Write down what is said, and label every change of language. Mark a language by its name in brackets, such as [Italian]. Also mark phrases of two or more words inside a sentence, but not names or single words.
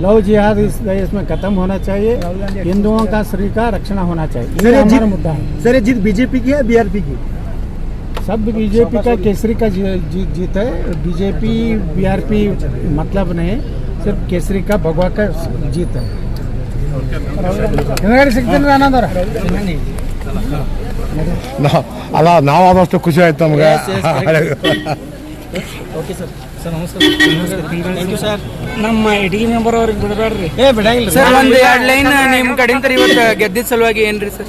[Hindi] लव जिहाद इस देश में खत्म होना चाहिए। हिंदुओं का शरीर का रक्षण होना चाहिए। ये हमारा मुद्दा है। सर, ये जीत बीजेपी की है BRP की? सब बीजेपी का केसरी का जीत है। बीजेपी BRP मतलब नहीं, सिर्फ केसरी का भगवा का जीत है। [Kannada] ಅಲ್ಲ ನಾವು ಆದಷ್ಟು ಖುಷಿ ಆಯ್ತು ನಮ್ಗೆ. [English] okay sir. [Kannada] ಸರ್ ನಮಸ್ಕಾರ. [English] thank you sir. [Kannada] ನಮ್ಮ ಇಡೀ ಮೆಂಬರ್ ಅವ್ರಿಗೆ ಬಿಡಬೇಡ್ರಿ. ಬಿಡಂಗಿಲ್ಲ ಸರ್. ಒಂದು 2 ಲೈನ್ ನಿಮ್ಮ ಕಡೆಯಿಂದ ಇವತ್ತು ಗೆದ್ದಿದ್ದ ಸಲುವಾಗಿ ಏನ್ರಿ ಸರ್?